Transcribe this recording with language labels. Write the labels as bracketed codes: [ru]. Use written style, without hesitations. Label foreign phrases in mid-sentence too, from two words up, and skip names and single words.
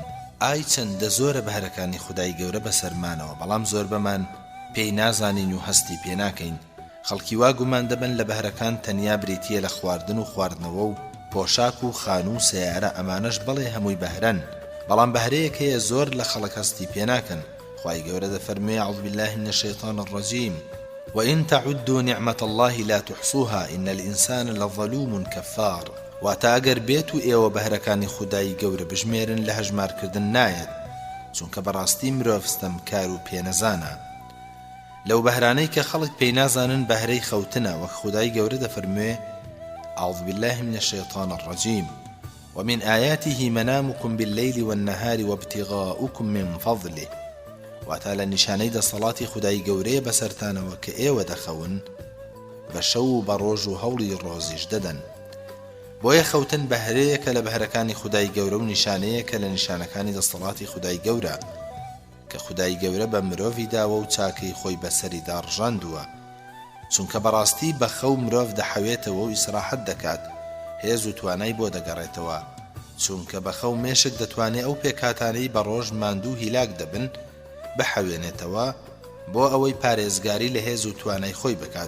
[ckb] ئای چەندە زۆرە بەهرەکانی خودای گەورە بەسەرمانەوە بەڵام زۆربەمان پێی نازانین و هەستی پێ ناکەین. خەڵکی وا گومان دەبن لە بەهرەکان تەنیا بریتیە لە خواردن و خواردنەوە و پۆشاک و خان و سیارە ئەمانەش بەڵێ هەمووی بەهرەن بەڵام بەهرەیەک هەیە زۆر لە خەڵک هەستی پێ ناکەن. خوای گەورە دەفەرموێ [ar] أعوذ بالله من الشيطان الرجيم وإن تعدوا نعمة الله لا تحصوها إن الإنسان لظلوم كفار. [ckb] واتە ئەگەر بێت و ئێوە بەهرەکانی خودای گەورە بژمێرن لە هەژمارکردن نایەت چونکە بەڕاستی مرۆڤ ستەمکار و پێنەزانە. لەو بەهرانەی کە خەڵک پێی نازانن بەهرەی خەوتنە وەک خودای گەورە دەفەرموێ [ar] أعوذ بالله من الشيطان الرجيم ومن آياته منامكم بالليل والنهار وابتغاؤكم من فضله. [ckb] واتە لە نیشانەی دەسەڵاتی خودای گەورەیە بەسەرتانەوە کە ئێوە دەخەون بە شەو و بە ڕۆژ و هەوڵی ڕۆزیش دەدەن. بۆیە خەوتن بەهرەیەکە لە بەهرەکانی خودای گەورە و نیشانەیەکە لە نیشانەکانی دەسەڵاتی خودای گەورە کە خودای گەورە بە مرۆڤی داوە و چاکەی خۆی بەسەریدا ڕژاندووە چونکە بەڕاستی بە خەو مرۆڤ دەحەوێتەوە و ئیسراحەت دەکات هێز و توانای بۆ دەگەڕێتەوە چونکە بە خەو مێشک دەتوانێت ئەو پێکاتانەی بە ڕۆژ ماندوو هیلاک دەبن بحەوێنێتەوە بۆ ئەوەی پارێزگاری لە هێز و توانای خۆی بکات.